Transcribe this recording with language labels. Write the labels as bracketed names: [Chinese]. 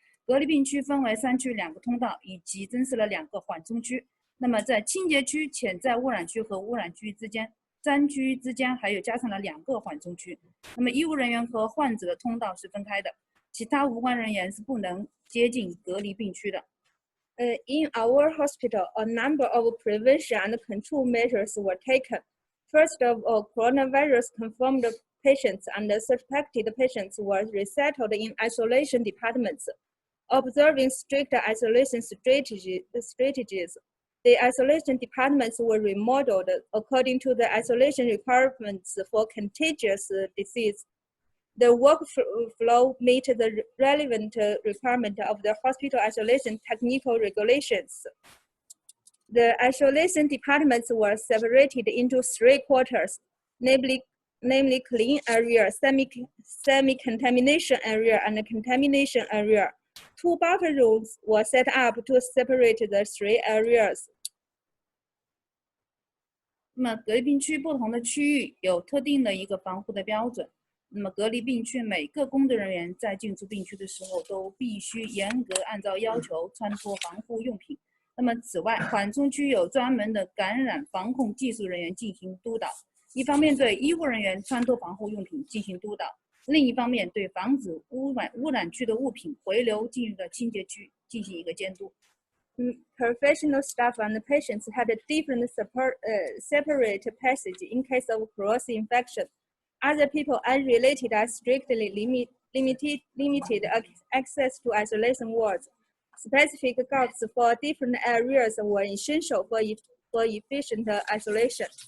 [Chinese] 隔离病区分为3区2个通道，以及增设了2个缓冲区。那么在清洁区、潜在污染区和污染区之间，3区之间还有加上了2个缓冲区。那么医务人员和患者的通道是分开的，其他无关人员是不能接近隔离病区的。 [English] In our hospital, a number of prevention and control measures were taken. First of all, coronavirus confirmed patients and suspected patients were resettled in isolation departments. Observing strict isolation strategies, the isolation departments were remodeled according to the isolation requirements for contagious disease. The workflow met the relevant requirement of the hospital isolation technical regulations. The isolation departments were separated into 3 quarters, namely clean area, semi-contamination area, and contamination area. 2 buffer rooms were set up to separate the 3 areas. [Chinese] 那么隔离病区不同的区域有特定的一个防护的标准。那么隔离病区每个工作人员在进出病区的时候都必须严格按照要求穿脱防护用品。那么此外，缓冲区有专门的感染防控技术人员进行督导，一方面对医护人员穿脱防护用品进行督导，另一方面对防止污染区的物品回流进入的清洁区进行一个监督。 [English] Professional staff and patients had a different separate passage in case of cross infection. Other people unrelated are strictly limited access to isolation wards. Specific guards for different areas were essential for efficient isolation.